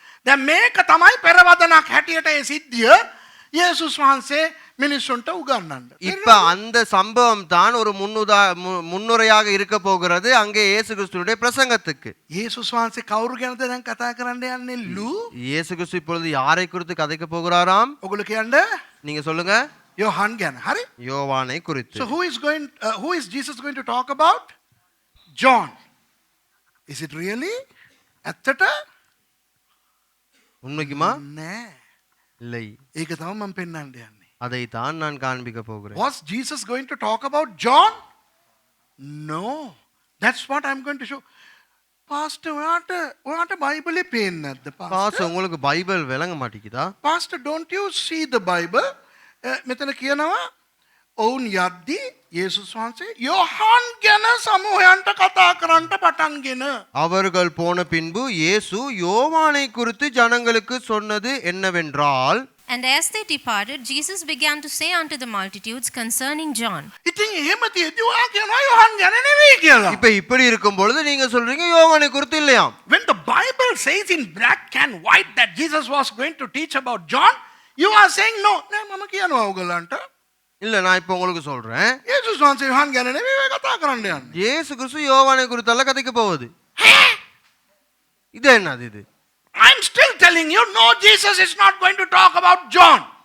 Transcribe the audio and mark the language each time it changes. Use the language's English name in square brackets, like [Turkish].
[Sinhala] දැන් මේක තමයි පෙරවදනක් හැටියට ඒ සිද්ධිය යේසුස් වහන්සේ මිනිස්සුන්ට උගන්වන්න. [Tamil] இப்ப அந்த சம்பவம் தான் ஒரு முன்னுரையாக இருக்க போகிறது அங்கே இயேசு கிறிஸ்துவினுடைய பிரசங்கத்துக்கு. [Sinhala] යේසුස් වහන්සේ කවුරු ගැනද දැන් කතා කරන්න යන්නේ? ලූ. [Tamil] இயேசு கிறிஸ்து இப்பொழுது யாரை குறித்து கதைக்க போகிறாராம்? [Sinhala] ඔගොල්ලෝ කියන්න [Tamil] நீங்க சொல்லுங்க. [Sinhala] යෝහන් ගැන. හරි? [Tamil] யோவானை குறித்து. [English] So who is Jesus going to talk about? John. Is it really? [Sinhala] ඇත්තට? [Tamil] உண்மைக்குமா? [Sinhala] නෑ. [Tamil] இல்லை. [Sinhala] ඒක තමයි මම පෙන්වන්න යන්නේ. [Tamil] அதை தான் நான் காண்பிக்க போகிறேன். [English] Was Jesus going to talk about John? No. That's what I'm going to show. [Sinhala] Pastor, ඔයාට බයිබලේ පේන්නේ නැද්ද? [Tamil] பாஸ் உங்களுக்கு பைபிள் விளங்க மாட்டேங்குதா? [English] Pastor, don't you see the Bible? [Sinhala] මෙතන කියනවා ඔවුන් යද්දී යේසුස් වහන්සේ යෝහන් ගැන සමූහයන්ට කතා කරන්න පටන්ගෙන. [Tamil] அவர்கள் போன பின்பு இயேசு யோவானை குறித்து ஜனங்களுக்கு சொன்னது என்னவென்றால், [English] And as they departed, Jesus began to say unto the multitudes concerning John. [Sinhala] ඉතින් එහෙම තියෙද්දි ඔයා කියනවා යෝහන් ගැන නෙවෙයි කියලා. [Tamil] இப்ப இப்படி இருக்கும் பொழுது நீங்க சொல்றீங்க யோவானை குறித்து இல்லையாம். [English] When the Bible says in black and white that Jesus was going to teach about John, you are saying no. [Sinhala] නෑ මම කියනවා ඔයගලන්ට. [Tamil] இல்ல நான் இப்ப உங்களுக்கு சொல்றேன். [Sinhala] යේසුස් වහන්සේ යෝහන් ගැන නෙවෙයි කතා කරන්න යන්නේ. [Tamil] இயேசு கிறிஸ்து யோவானை குறித்து அல்ல கதைக்க போகுது. இது என்னது இது? [English] I'm still telling you, no, Jesus is not going to talk about John.